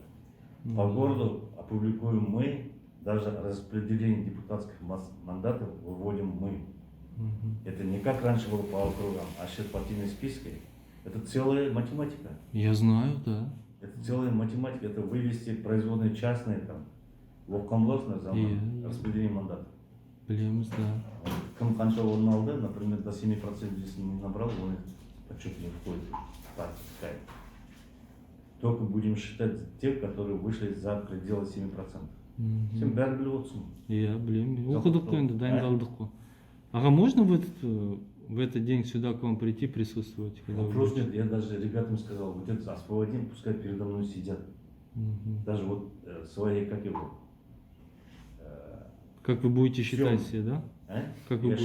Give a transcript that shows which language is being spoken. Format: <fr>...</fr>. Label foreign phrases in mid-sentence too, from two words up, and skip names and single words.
<ru>По городу опубликуем мы, даже распределение депутатских мандатов выводим мы. Это не как раньше было по округам, а сейчас партийные списки. Это целая математика. Я знаю, да. Это целая математика. Это вывести производные частные там. Вовкомлосное за распределение мандатов.</ru> <kk>Білеміз, да. Кім қанша орын алды,</kk> <ru>например, до 7% если не набрал, он почему не входит в партию. Только будем считать тех, которые вышли за пределы 7%.</ru> <kk>Сен бәрі біліп отырсың. Я, білемін. Жоқ, Оқыдық жоқ. қой енді, дайындалдық қой.</kk> <ru>Ага, можно в этот день сюда к вам прийти присутствовать? Когда вы Вопрос будете? нет, я даже ребятам сказал, вот это освободим, пускай передо мной сидят. Даже вот свои, как его. Как вы будете Всё. считать себе, да? А? Как вы</ru>